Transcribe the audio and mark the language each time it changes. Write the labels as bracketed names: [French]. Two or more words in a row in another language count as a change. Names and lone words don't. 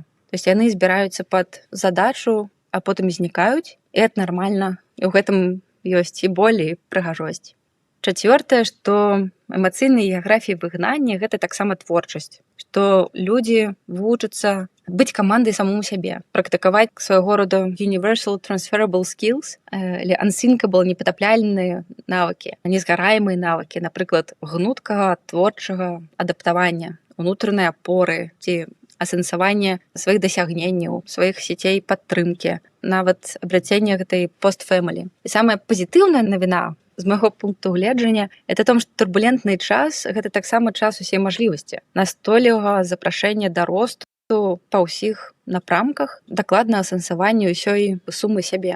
[Russian] То есть [Belarusian] яны збіраюцца пад задачу, а потым знікаюць, і это нармальна. І ў гэтым ёсць і боль, і прыгажосць. Чацвёртае, што эмацыйныя геаграфіі выгнання гэта таксама творчасць, што людзі вучацца быць камандай самому сябе, практыкаваць свайго роду [English] universal transferable skills [Belarusian] или unsinkable, непатапляльныя навыкі, незгараемыя навыкі, напрыклад, гнуткага, творчага адаптавання, унутранай апоры ці асэнсаванне сваіх дасягненняў, сваіх сетей падтрымкі, нават абляцення гэтай пост-фэмілі. І самая пазітыўная навіна з майго пункту гледжання [Russian] это том, [Belarusian] што турбулентны час гэта таксама час усей мажлівасці, настойлівага запрашэння да росту па ўсіх напрамках, дакладна асэнсаванню ўсёй сумы сябе.